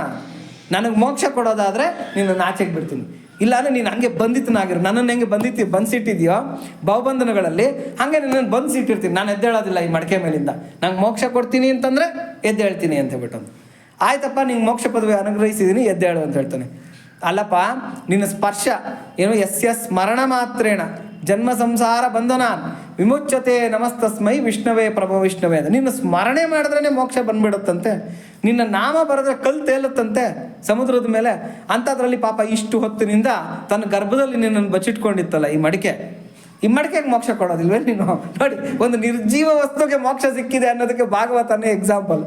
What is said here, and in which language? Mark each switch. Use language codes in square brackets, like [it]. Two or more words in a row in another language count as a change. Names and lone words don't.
[kn] ನನಗೆ ಮೋಕ್ಷ ಕೊಡೋದಾದರೆ ನಿನ್ನನ್ನು ಆಚೆಗೆ ಬಿಡ್ತೀನಿ, ಇಲ್ಲಾಂದರೆ ನೀನು ಹಂಗೆ ಬಂಧಿತನಾಗಿರು. ನನ್ನನ್ನು ಹೆಂಗೆ ಬಂಧಿಸಿಟ್ಟಿದೆಯೋ ಬಹುಬಂಧನಗಳಲ್ಲಿ, ಹಾಗೆ ನಿನ್ನನ್ನು ಬಂಧಿಸಿಟ್ಟಿರ್ತೀನಿ. ನಾನು ಎದ್ದೇಳೋದಿಲ್ಲ ಈ ಮಡಕೆ ಮೇಲಿಂದ. ನಂಗೆ ಮೋಕ್ಷ ಕೊಡ್ತೀನಿ ಅಂತಂದರೆ ಎದ್ದೇಳ್ತೀನಿ ಅಂತ ಹೇಳ್ಬಿಟ್ಟು. ಆಯ್ತಪ್ಪ, ನಿಂಗೆ ಮೋಕ್ಷ ಪದವಿ ಅನುಗ್ರಹಿಸಿದ್ದೀನಿ, ಎದ್ದೇಳು ಅಂತ ಹೇಳ್ತಾನೆ. ಅಲ್ಲಪ್ಪ, ನಿನ್ನ ಸ್ಪರ್ಶ ಏನು, [sa] ಯಸ್ಯ ಸ್ಮರಣ ಮಾತ್ರೇಣ ಜನ್ಮ ಸಂಸಾರ ಬಂಧನ ವಿಮುಚ್ಯತೆ ನಮಸ್ತಸ್ಮೈ ವಿಷ್ಣವೇ ಪ್ರಭೋ ವಿಷ್ಣವೇ ಅಂತ. [kn] ನಿನ್ನ ಸ್ಮರಣೆ ಮಾಡಿದ್ರೇ ಮೋಕ್ಷ ಬಂದ್ಬಿಡುತ್ತಂತೆ. ನಿನ್ನ ನಾಮ ಬರೆದ್ರೆ ಕಲ್ಲು ತೇಲುತ್ತಂತೆ ಸಮುದ್ರದ ಮೇಲೆ. ಅಂಥದ್ರಲ್ಲಿ ಪಾಪ ಇಷ್ಟು ಹೊತ್ತಿನಿಂದ ತನ್ನ ಗರ್ಭದಲ್ಲಿ ನಿನ್ನನ್ನು ಬಚ್ಚಿಟ್ಕೊಂಡಿತ್ತಲ್ಲ ಈ ಮಡಿಕೆಗೆ ಮೋಕ್ಷ ಕೊಡೋದಿಲ್ವೇ ನೀನು? ನೋಡಿ, ಒಂದು ನಿರ್ಜೀವ ವಸ್ತುಗೆ ಮೋಕ್ಷ ಸಿಕ್ಕಿದೆ ಅನ್ನೋದಕ್ಕೆ ಭಾಗವತನೇ ಎಕ್ಸಾಂಪಲ್.